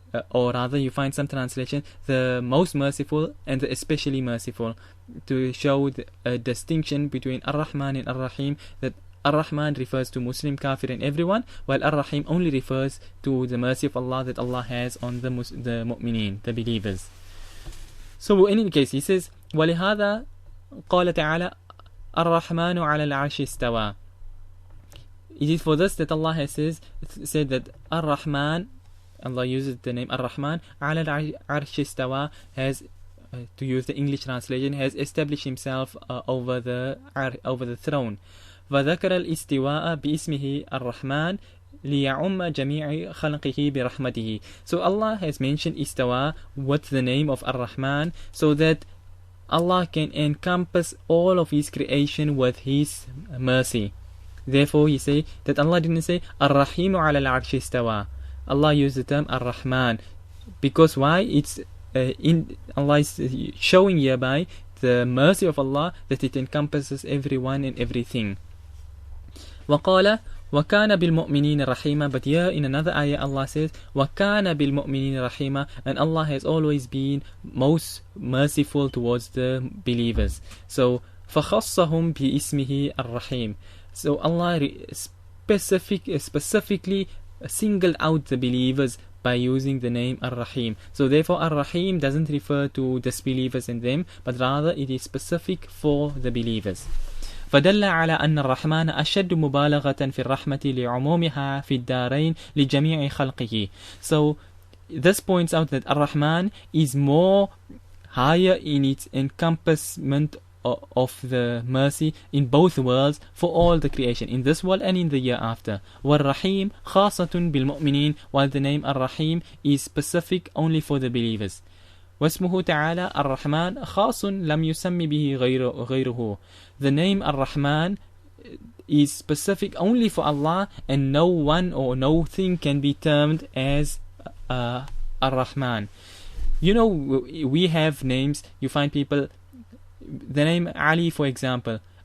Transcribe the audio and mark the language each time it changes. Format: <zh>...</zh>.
<en>or rather you find some translation, the most merciful and the especially merciful, to show a distinction between Ar-Rahman and Ar-Rahim, that Ar-Rahman refers to Muslim, Kafir, and everyone, while Ar-Rahim only refers to the mercy of Allah that Allah has on the mu'mineen, the believers. So in any case, he says</en> <ar>وَلِهَذَا قَالَ تَعَالَى الرَّحْمَنُ عَلَى الْعَرْشِ اسْتَوَى.</ar> <en>It is for this that Allah has said that Ar-Rahman, Allah uses the name Ar-Rahman, ala al-arsh istawa, has, to use the English translation, has established himself over the throne.</en> <ar>وذكر الاستواء باسمه الرحمن ليعم جميع خلقه برحمته.</ar> <en>So Allah has mentioned istawa with the name of Ar-Rahman, so that Allah can encompass all of His creation with His mercy. Therefore, He say that Allah didn't say Ar-Rahimu ala al-arshi istawa. Allah used the term Ar-Rahman because why? It's Allah is showing hereby the mercy of Allah, that it encompasses everyone and everything.</en> <ar>وَقَالَ وَكَانَ بِالْمُؤْمِنِينَ رَحِيمًا.</ar> <en>But here in another ayah Allah says</en> <ar>وَكَانَ بِالْمُؤْمِنِينَ رَحِيمًا,</ar> <en>and Allah has always been most merciful towards the believers.</en> <ar>So فَخَصَّهُمْ بِإِسْمِهِ الرَّحِيمِ.</ar> <en>So Allah specifically singled out the believers by using the name Ar-Rahim. So therefore Ar-Rahim doesn't refer to disbelievers in them, but rather it is specific for the believers.</en> <ar>فدل على أن الرحمن أشد مبالغة في الرحمة لعمومها في الدارين لجميع خلقه.</ar> <en>So this points out that Ar-Rahman is more higher in its encompassment of the mercy in both worlds for all the creation, in this world and in the year after.</en> <ar>وَالرَّحِيمُ خَاصَةٌ بِالْمُؤْمِنِينَ,</ar> <en>while the name Ar-Rahim is specific only for the believers.</en> <ar>واسمه تعالى الرحمن خاص لم يسمي به غيره.</ar> <en>The name Ar-Rahman is specific only for Allah, and no one or no thing can be termed as Ar-Rahman. You know, we have names. You find people, the name Ali, for example.</en>